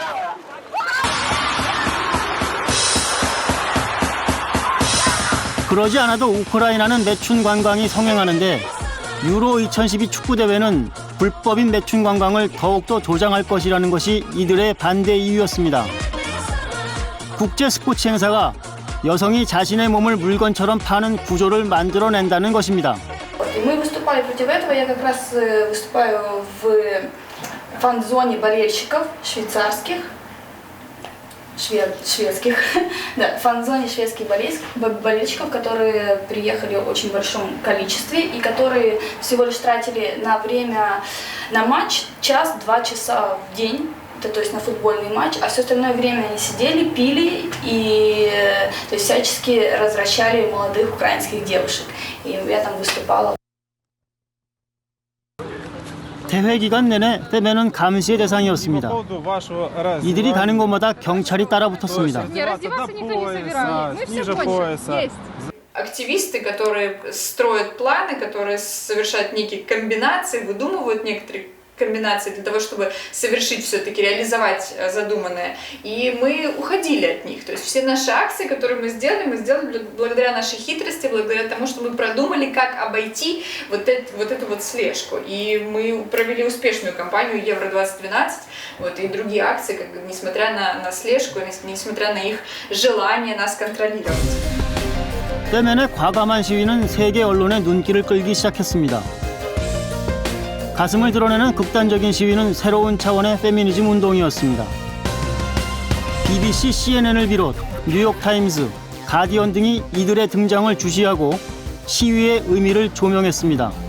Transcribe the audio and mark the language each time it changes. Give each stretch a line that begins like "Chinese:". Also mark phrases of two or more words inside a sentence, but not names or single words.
Korean: 그러지 않아도 우크라이나는 매춘 관광이 성행하는데 유로 2012 축구대회는 불법인 매춘 관광을 더욱더 조장할 것이라는 것이 이들의 반대 이유였습니다. 국제 스포츠 행사가 여성이 자신의 몸을 물건처럼 파는 구조를 만들어낸다는 것입니다.
Russian: Мы выступали против этого. Я как раз выступаю в фан-зоне болельщиков швейцарских, шведских, да, фан-зоне шведских болельщиков, которые приехали в очень большом количестве и которые всего лишь тратили на время на матч 1-2 часа в день. То есть на футбольный матч, а все остальное время они сидели, пили и то есть всячески развращали молодых украинских девушек. И я там выступала.
Korean: 대회 기간 내내 페멘은 감시의 대상이었습니다. 이들이 가는 곳마다 경찰이 따라붙었습니다.
Russian: Активисты, которые строят планы, которые совершают некие комбинации, выдумывают некоторые комбинации для того, чтобы совершить все-таки, реализовать задуманное. И мы уходили от них. То есть все наши акции, которые мы сделали благодаря нашей хитрости, благодаря тому, что мы продумали, как обойти вот эту слежку. И мы провели успешную кампанию Евро-2012 и другие акции, несмотря на слежку, несмотря на их желание нас контролировать.
Korean: 페멘의 과감한 시위는 세계 언론의 눈길을 끌기 시작했습니다. 가슴을 드러내는 극단적인 시위는 새로운 차원의 페미니즘 운동이었습니다. BBC, CNN을 비롯 뉴욕타임즈, 가디언 등이 이들의 등장을 주시하고 시위의 의미를 조명했습니다.